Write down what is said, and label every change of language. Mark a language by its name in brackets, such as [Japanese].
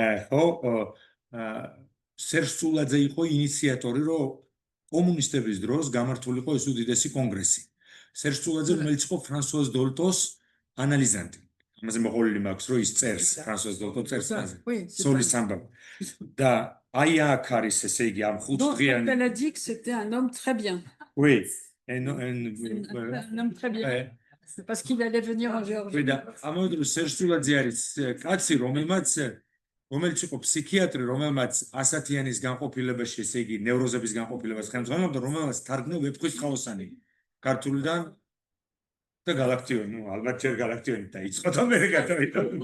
[Georgian] ხო, სერჟ წულაძე იყო ინიციატორი, რომ კომუნისტების დროს გამართულიყო ეს უდიდესი კონგრესი. სერჟ წულაძე, რომელიც იყო ფრანსუაზ დოლტოს ანალიზანტი. ამაზე მოყოლილი მაქვს, რომ ის წერს, ფრანსუაზ დოლტო წერს ამაზე. სოლის ამბავი. და აი აქ არის, ესე იგი, ამ ხუთდღიანი. [French] Elle a dit que c'était un homme très bien. Oui. Un homme très bien. Parce qu'il allait venir en Géorgie. [Georgian] Oui, და ამავე დროს სერჟ წულაძე არის კაცი, რომელიც იყო ფსიქიატრი, რომელმაც ასათიანის განყოფილებაში, ესე იგი, ნევროზების განყოფილებას ხელმძღვანელობდა, რომელმაც თარგმნა ვეფხვის ხაოსანი ქართულიდან და galactioni, ალბათ ჯერ galactioni დაიწყო და მე გადავიდა.